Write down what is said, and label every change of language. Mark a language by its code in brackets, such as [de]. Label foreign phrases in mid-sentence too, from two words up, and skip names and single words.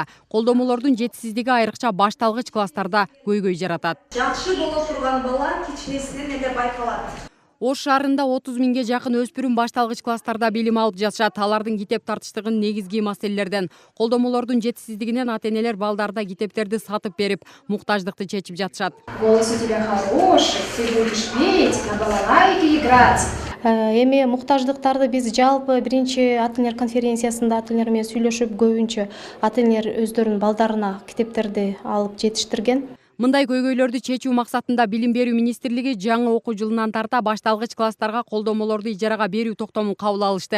[ky] Колдомолордун жетишсиздиги айрыкча башталгыч класстарда көйгөй жаратат. Жакшы боло турган бала кичинесинен эле байкалат. Ош шаарында 30 миңге жакын өспүрүм башталгыч класстарда билим алып жатышат. Алардын китеп тартыштыгын негизги маселелерден, колдомолордун жетишсиздигинен ата-энелер балдарда китептерди сатып берип, муктаждыкты чечип жатышат. [ru] Голос у тебя хороший, ты будешь петь, на балалайке играть. [ky] Эми муктаждыктарды биз жалпы биринчи ата-энелер конференциясында ата-энелер менен сүйлөшүп, көбүнчө ата-энелер өздөрүнүн балдарына китептерди алып жетиштирген. Мындай көйгөйлөрдү чечүү максатында Билим берүү министрлиги жаңы окуу жылынан тарта башталгыч класстарга колдомолорду ижарага берүү токтомун кабыл алышты.